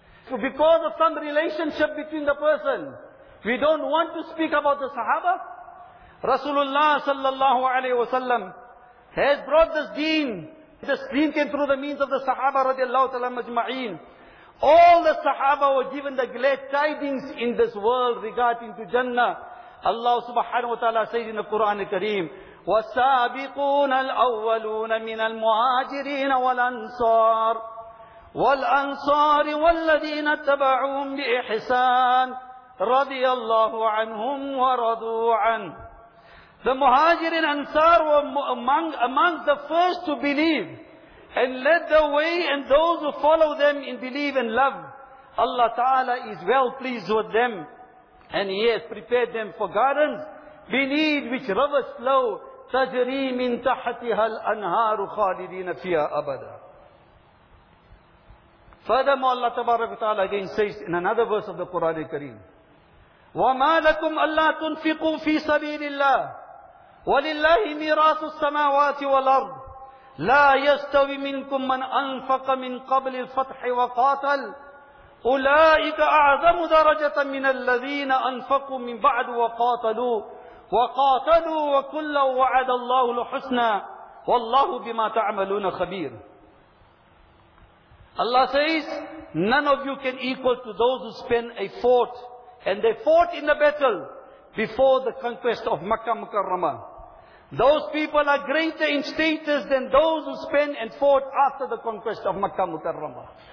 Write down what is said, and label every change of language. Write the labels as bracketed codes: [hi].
[en] So because of some relationship between the person, we don't want to speak about the Sahaba. Rasulullah sallallahu alayhi wasallam has brought this deen. This deen came through the means of the Sahaba radiallahu ta'ala majma'in. All the Sahaba were given the glad tidings in this world regarding to Jannah. Allah subhanahu wa ta'ala says in the Quran al-Kareem, [ar] وَالسَّابِقُونَ الْأَوَّلُونَ مِنَ الْمُهَاجِرِينَ وَالْأَنصَارِ وَالْأَنصَارِ وَالَّذِينَ اتَّبَعُوهُمْ بِإِحْسَانٍ رَضِيَ اللَّهُ عَنْهُمْ وَرَضُوا عَنْهُ. [en] The Muhajirin Ansar were among the first to believe and led the way, and those who follow them in belief and love, Allah Ta'ala is well pleased with them, and He has prepared them for gardens beneath which rivers flow, [ar] تجري من تحتها الأنهار خالدين فيها أبدا. [en] Furthermore, Allah Tabaraka Ta'ala again says in another verse of the Quran Kareem, [ar] وَمَا لَكُمْ أَلَّا تُنْفِقُوا فِي سَبِيلِ اللَّهِ وَلِلَّهِ مِيرَاثُ السَّمَاوَاتِ وَالْأَرْضِ لَا يَسْتَوِي مِنْكُمْ مَنْ أَنْفَقَ مِنْ قَبْلِ الْفَتْحِ وَقَاتَلْ أُولَئِكَ أَعْظَمُ دَرَجَةً مِنَ الَّذِينَ أَنْفَقُوا مِنْ بَعْدُ وَقَاتَلُوا وَقَاتَلُوا وَكُلًّا وَعَدَ اللَّهُ الْحُسْنَى وَاللَّهُ بِمَا تَعْمَلُونَ خَبِيرٌ. [en] Allah says, none of you can equal to those who spend a fort, and they fought in the battle before the conquest of Makkah Mukarramah. Those people are greater in status than those who spend and fought after the conquest of Makkah Mukarramah.